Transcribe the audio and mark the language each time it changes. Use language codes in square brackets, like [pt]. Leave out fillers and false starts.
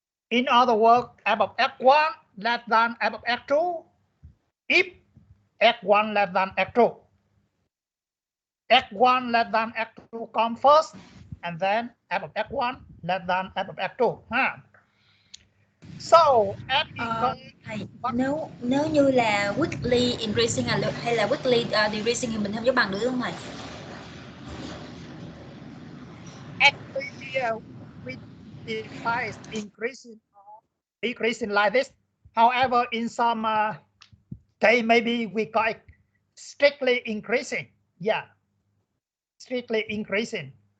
[en] In other words, f of x1 less than f of x2 if x1 less than x2. x1 less than x2 come first, and then f of x1 less than f of x2. Huh? So f equal [vi] thầy, nếu như là [en] weekly increasing [vi] hay là [en] weekly decreasing [vi] thì mình không có bằng được không thầy? [en] Actually here we define increasing or decreasing like this. However, in some case maybe we call it strictly increasing. Yeah, strictly increasing.